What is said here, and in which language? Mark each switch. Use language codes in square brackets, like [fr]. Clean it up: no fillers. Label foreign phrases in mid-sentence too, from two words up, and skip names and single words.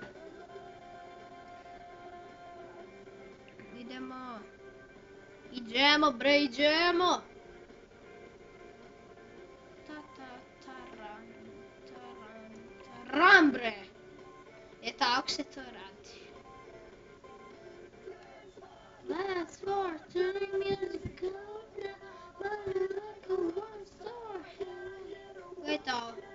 [sr] Idemo bre, idemo. Taran bre. Tako se to radi. [en] Last four, turning music up now, like a one star. [sr] Gledajte ovo.